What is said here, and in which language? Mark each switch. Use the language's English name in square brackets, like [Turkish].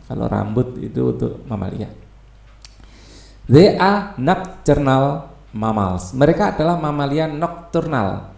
[Indonesian] Kalau rambut itu untuk mamalia. [English] They are nocturnal mammals. [Indonesian] Mereka adalah mamalia nocturnal.